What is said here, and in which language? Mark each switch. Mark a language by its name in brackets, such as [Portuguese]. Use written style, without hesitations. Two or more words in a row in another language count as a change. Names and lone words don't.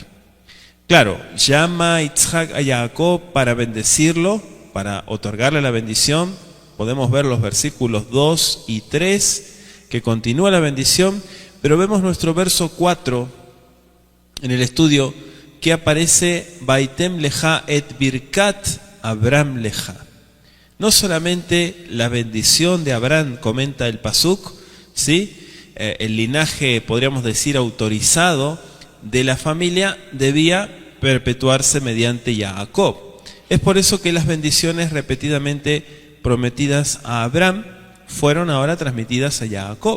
[Spanish] Claro, llama Yitzhak a Jacob para bendecirlo, para otorgarle la bendición. Podemos ver los versículos 2 y 3 que continúa la bendición, pero vemos nuestro verso 4 en el estudio que aparece [Hebrew] ויתן לך את ברכת אברהם לך. [Spanish] No solamente la bendición de Abraham comenta el pasuk, ¿sí? El linaje, podríamos decir, autorizado de la familia debía perpetuarse mediante Jacob. Es por eso que las bendiciones repetidamente prometidas a Abraham fueron ahora transmitidas a Jacob.